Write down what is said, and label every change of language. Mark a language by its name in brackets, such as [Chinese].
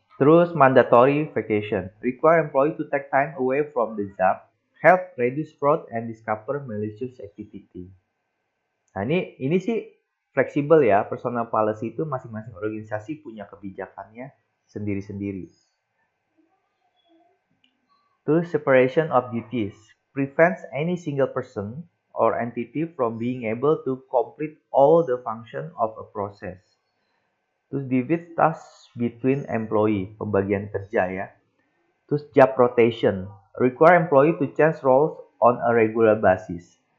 [Indonesian] Terus [English] mandatory vacation, require employee to take time away from the job, help reduce fraud and discover malicious activity. [Indonesian] Nah, ini sih fleksibel ya, personal policy itu masing-masing organisasi punya kebijakannya sendiri-sendiri. Terus [English] separation of duties, prevents any single person or entity from being able to complete all the function of a process. Terus divide tasks between employee, [Indonesian] pembagian kerja ya. Terus [English] job rotation, require employee to change roles on a regular basis.